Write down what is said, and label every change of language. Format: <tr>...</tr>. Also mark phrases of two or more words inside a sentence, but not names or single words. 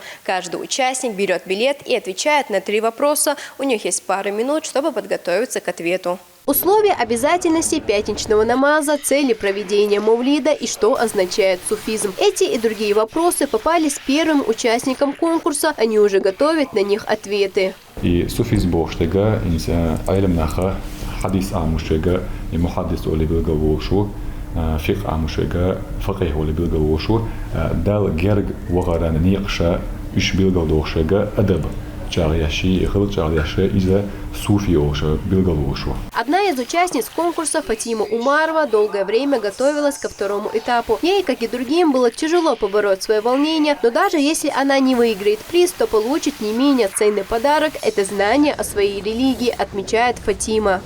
<ru>Каждый участник берет билет и отвечает на 3 вопроса. У них есть пару минут, чтобы подготовиться к ответу. Условия обязательности пятничного намаза, цели проведения мавлида и что означает суфизм. Эти и другие вопросы попались первым участникам конкурса, они уже готовят на них ответы.</ru> <ce>И суфизм боштега, айлмнаха, хадис амушега, и мухаддис оли билгавошу, фикх амушега, факих оли билгавошу, дал герг вагаран никша, уш билгавдошега, адаб.</ce> <ru>Одна из участниц конкурса, Фатима Умарова, долгое время готовилась ко второму этапу. Ей, как и другим, было тяжело побороть свое волнение, но даже если она не выиграет приз, то получит не менее ценный подарок – это знание о своей религии, отмечает Фатима.</ru>